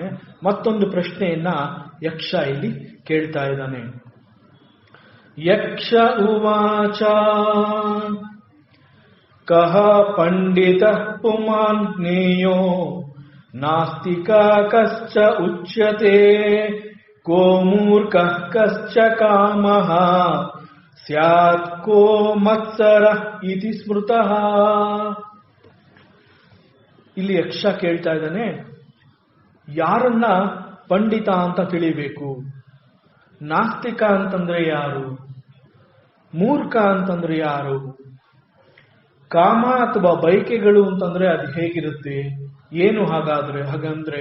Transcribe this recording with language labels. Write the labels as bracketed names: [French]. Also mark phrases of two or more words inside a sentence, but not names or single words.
[Kannada] ಮತ್ತೊಂದು ಪ್ರಶ್ನೆಯನ್ನ ಯಕ್ಷ ಇಲ್ಲಿ ಕೇಳ್ತಾ ಇದ್ದಾನೆ. [Sanskrit] ಯಕ್ಷ ಉವಾಚ ಕಹ ಪಂಡಿತ ಪುಮಾನ್ ಜ್ಞೇಯೋ ನಾಸ್ತಿಕ ಕಶ್ಚ ಉಚ್ಯತೆ ಕೋ ಮೂರ್ಖಃ ಕಶ್ಚ ಕಾಮಃ ಸ್ಯಾತ್ ಕೋ ಮತ್ಸರಃ ಇತಿ ಸ್ಮೃತಃ. [Kannada] ಇಲ್ಲಿ ಯಕ್ಷ ಕೇಳ್ತಾ ಇದ್ದಾನೆ, ಯಾರನ್ನ ಪಂಡಿತ ಅಂತ ತಿಳಿಬೇಕು? ನಾಸ್ತಿಕ ಅಂತಂದ್ರೆ ಯಾರು? ಮೂರ್ಖ ಅಂತಂದ್ರೆ ಯಾರು? ಕಾಮ ಅಥವಾ ಬಯಕೆಗಳು ಅಂತಂದ್ರೆ ಅದು ಹೇಗಿರುತ್ತೆ, ಏನು ಹಾಗಂದ್ರೆ?